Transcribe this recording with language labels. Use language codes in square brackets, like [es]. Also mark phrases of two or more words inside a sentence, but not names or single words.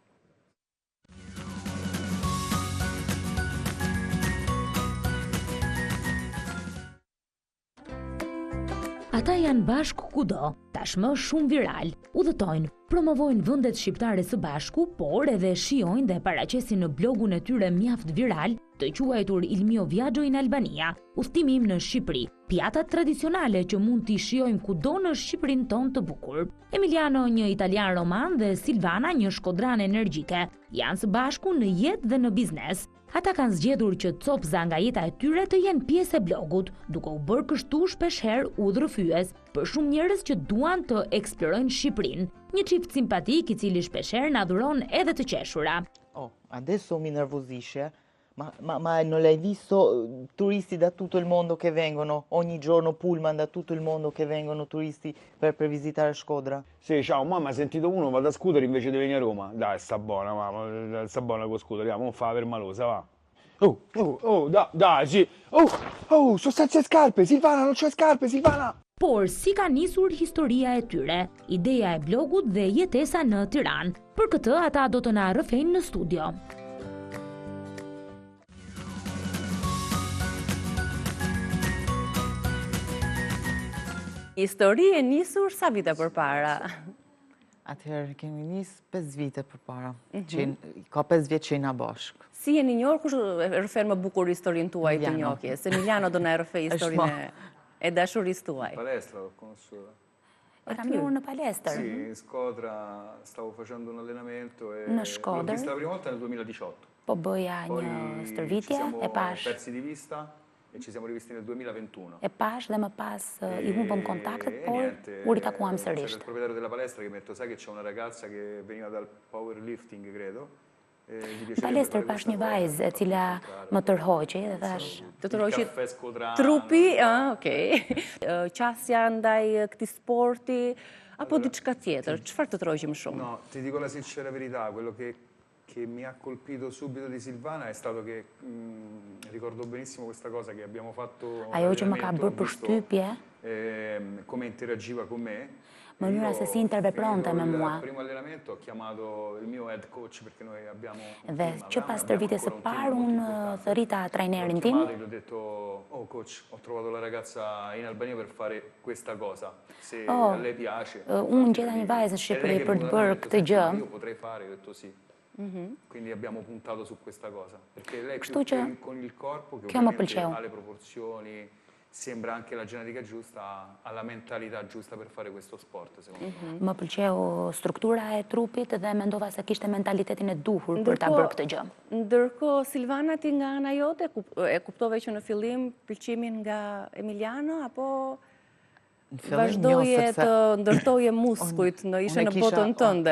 [sq] Ata janë bashkë kudo, tashmë shumë viral, udhëtojnë, promovojnë vendet shqiptare së bashku, por edhe shijojnë dhe paraqesin në blogun e tyre mjaft viral të quajtur Il mio viaggio in Albania, udhtimi im në Shqipëri, pjatat tradicionale që mund t'i shijojmë kudo në Shqipërinë tonë të bukur. Emiliano, një italian roman, dhe Silvana, një shkodrane energjike, janë së bashku në jetë dhe në biznes. Ata kanë zgjedhur që copza nga jeta e tyre të jenë pjesë e blogut, duke u bërë kështu shpeshherë udhërrëfyes për shumë njerëz që duan të eksplorojnë Shqipërinë. Një çift simpatik I cili shpeshherë na dhuron edhe të qeshura. [it] Adesso mi nervosisce. Ma non l'hai visto turisti da tutto il mondo che vengono ogni giorno, pullman da tutto il mondo che vengono turisti per visitare Shkodra? Sì, ciao, mamma, hai sentito uno, va da scooter invece di venire a Roma. Dai, sta buona, mamma, sta buona con scooter, non fa per malosa, va. Dai, sì. Sono senza scarpe, Silvana, non c'ho scarpe, Silvana! [sq] Por si ka nisur historia e tyre, ideja e blogut dhe jetesa në Tiranë. Për këtë ata do të na rrëfejnë në studio. Histori e nisur sa vite përpara? Atëherë kemi nisë 5 vite përpara. Ka 5 vjet që jena bashkë. Si jeni njohur, kush rrëfen më bukur historinë tuaj të njohjes? Emiliano do na rrëfej historinë e dashurisë tuaj. [it] Palestra, l'ho conosciuta. [sq] E kam njohur në palestër. [it] Sì, in Skodra stavo facendo un allenamento e [sq] Në [it] l'ho [sq] Shkodër. [it] vista la prima volta nel 2018. [sq] Po bëja një stërvitje, e pash. [it] Persi di vista e ci siamo rivisti nel 2021. [sq] E pash dhe më pas I humbëm kontaktet, por u ritakuam [it] C'era [sq] sërish. [it] il proprietario della palestra che mi ha detto, sai che c'è una ragazza che veniva dal powerlifting, credo. [sq] Në palestër pash një vajzë e cila më tërhoqi dhe thash. Të tërhoqi [it] Caffè Skodrano. [sq] trupi, okej. Qasja ndaj këtij sporti apo diçka tjetër? Çfarë të tërhoqi më shumë? [it] No, ti dico la sincera verità, quello che mi ha colpito subito di Silvana è stato che ricordo benissimo questa cosa che abbiamo fatto [sq] Ajo që më ka bërë përshtypje, [it] come interagiva con me. [sq] mënyra se si intervepronte me mua. [it] Il primo allenamento ho chiamato il mio head coach perché noi abbiamo [sq] Dhe që pas stërvitjes së parë unë thërita trajnerin tim. [it] Gli ho detto oh coach, ho trovato la ragazza in Albania per fare questa cosa, se a lei piace. [sq] Unë gjeta një vajzë në Shqipëri për të bërë këtë gjë. [it] Io potrei fare, ho detto sì. Quindi abbiamo puntato su questa cosa, perché lei con il corpo, che ovviamente ha le proporzioni, sembra anche la genetica giusta, ha la mentalità giusta per fare questo sport, secondo me. [sq] Më pëlqeu struktura e trupit dhe mendova se kishte mentalitetin e duhur për ta bërë këtë gjë. Ndërkohë, Silvana, ti nga ana jote, e kuptove që në fillim pëlqimin nga Emiliano, apo vazhdoje të ndërtoje muskujt në ishe në botën tënde?